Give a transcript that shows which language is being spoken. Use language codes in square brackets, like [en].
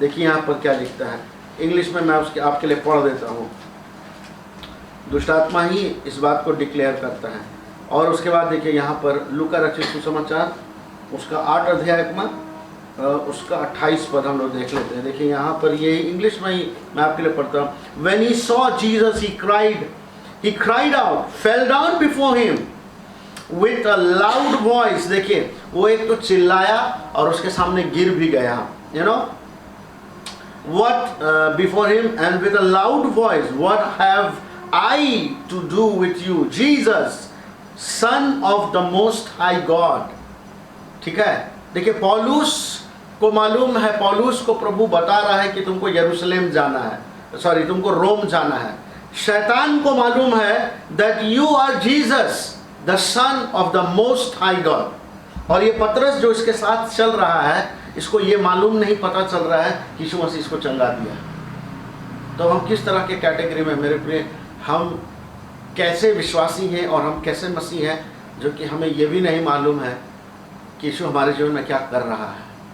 [hi] देखिए यहाँ पर क्या लिखता है, इंग्लिश में मैं उसके आपके लिए पढ़ देता हूँ। दुष्टात्मा ही इस बात को डिक्लेयर करता है। और उसके बाद देखिए यहाँ पर लूका रचित सुसमाचार उसका 8 अध्याय में उसका 28 पद हम लोग देख लेते हैं। देखिए यहाँ पर ये इंग्लिश में ही मैं आपके लिए पढ़ता हूँ। [en] When he saw Jesus, he cried out, fell down before him with a loud voice। [hi] देखिए वो एक तो चिल्लाया और उसके सामने गिर भी गया, [en] you know what before him and with a loud voice, what have I to do with you, Jesus, Son of the Most High God। [hi] ठीक है, देखिए पौलुस को मालूम है, पौलुस को प्रभु बता रहा है कि तुमको यरूशलेम जाना है, सॉरी तुमको रोम जाना है। शैतान को मालूम है [en] that you are Jesus, the Son of the Most High God। [hi] और ये पतरस जो इसके साथ चल रहा है, इसको ये मालूम नहीं पता चल रहा है कि यीशु मसीह इसको चंगा दिया। तो हम किस तरह के कैटेगरी में मेरे प्रिय, हम कैसे विश्वासी हैं और हम कैसे मसीह हैं, जो कि हमें ये भी नहीं मालूम है कि यीशु हमारे जीवन में क्या कर रहा है।